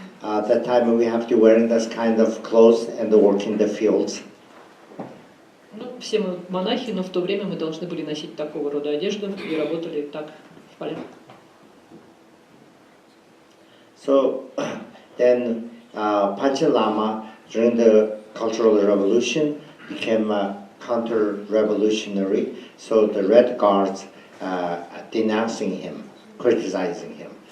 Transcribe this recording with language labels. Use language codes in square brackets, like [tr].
[en] At that time we have to wearing this kind of clothes and work in the fields. [ru] Ну, все мы монахи, но в то время мы должны были носить такого рода одежду и работали так в полях. [en] So then Panchen Lama during the Cultural Revolution became counter-revolutionary. So the Red Guards denouncing him, criticizing him.